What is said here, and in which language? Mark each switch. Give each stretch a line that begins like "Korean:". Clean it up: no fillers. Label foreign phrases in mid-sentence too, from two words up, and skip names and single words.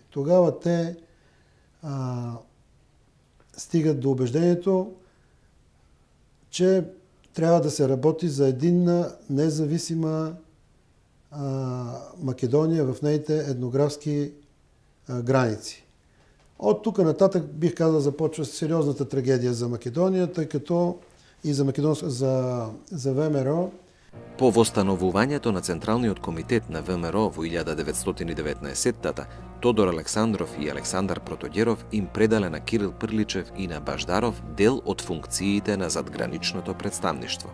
Bulgarian: Тогава те стигат до убеждението, че трябва да се работи за единна, независима Македония в нейните етнографски граници. От тук нататък, бих казал, започва сериозната трагедия за Македония, тъй като и за ВМРО.
Macedonian: По востановувањето на Централниот комитет на ВМРО во 1919-та, Тодор Александров и Александар Протогеров им предале на Кирил Прличев и на Баждаров дел од функциите на задграничното представништво.